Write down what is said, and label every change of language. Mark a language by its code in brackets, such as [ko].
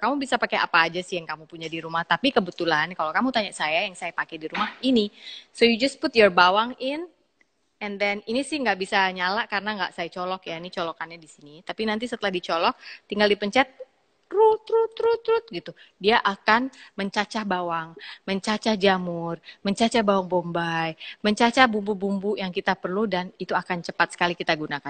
[id] Kamu bisa pakai apa aja sih yang kamu punya di rumah. Tapi kebetulan kalau kamu tanya saya, yang saya pakai di rumah ini. [en] So you just put your bawang in. And then [id] ini sih nggak bisa nyala karena nggak saya colok ya. Ini colokannya di sini. Tapi nanti setelah dicolok, tinggal dipencet, trut gitu. Dia akan mencacah bawang, mencacah jamur, mencacah bawang bombay, mencacah bumbu-bumbu yang kita perlu dan itu akan cepat sekali kita gunakan.